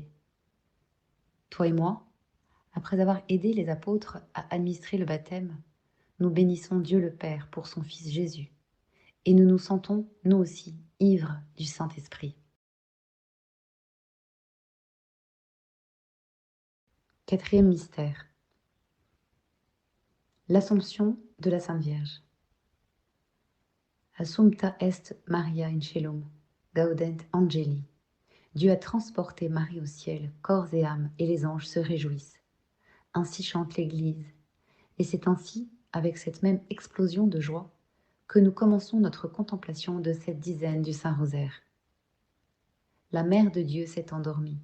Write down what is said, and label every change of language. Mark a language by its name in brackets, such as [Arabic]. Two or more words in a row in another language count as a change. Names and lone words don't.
[French] Toi et moi, après avoir aidé les apôtres à administrer le baptême, nous bénissons Dieu le Père pour son Fils Jésus. Et nous nous sentons, nous aussi, ivres du Saint-Esprit. Quatrième mystère. L'Assomption de la Sainte Vierge. [Latin] Assumpta est Maria in caelum, gaudent angeli. [French] Dieu a transporté Marie au ciel, corps et âme, et les anges se réjouissent. Ainsi chante l'Église. Et c'est ainsi, avec cette même explosion de joie, que nous commençons notre contemplation de cette dizaine du Saint-Rosaire. La Mère de Dieu s'est endormie.